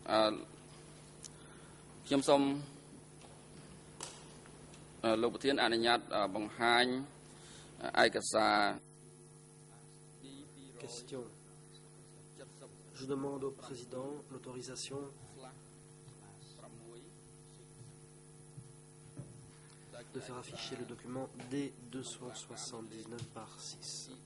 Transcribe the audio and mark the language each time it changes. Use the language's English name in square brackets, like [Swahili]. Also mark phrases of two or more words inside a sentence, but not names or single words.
[Khmer] ខ្ញុំសូមលោកប្រធានអនុញ្ញាតបង្ហាញឯកសារ [French] Question. Je demande au président l'autorisation de faire afficher le document D279 par 6.